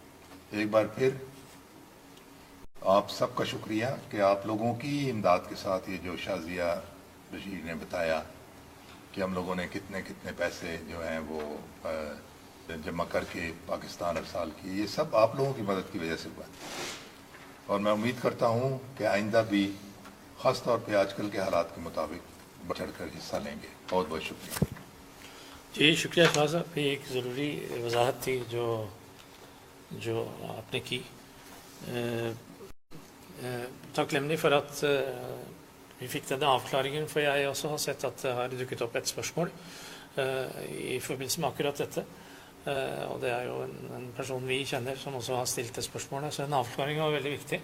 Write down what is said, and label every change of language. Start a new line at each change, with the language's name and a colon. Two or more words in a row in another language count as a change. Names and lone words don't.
Urdu: ایک بار پھر آپ سب کا شکریہ کہ آپ لوگوں کی امداد کے ساتھ یہ جو شازیہ بشیر نے بتایا کہ ہم لوگوں نے کتنے کتنے پیسے جو ہیں وہ جمع کر کے پاکستان ارسال کیے, یہ سب آپ لوگوں کی مدد کی وجہ سے ہوا. اور میں امید کرتا ہوں کہ آئندہ بھی خاص طور پہ آج کل کے حالات کے مطابق بڑھ چڑھ کر حصہ لیں گے. بہت بہت شکریہ. جی شکریہ شاہ صاحب, یہ ایک ضروری وضاحت تھی جو آپ نے کی.
Norwegian: Takknemlig for at vi fikk denne avklaringen, for jeg også har sett at det har dukket opp et spørsmål i forbindelse med akkurat dette. Og det er jo en person vi kjenner som også har stilt det spørsmålet, så en avklaring var veldig viktig.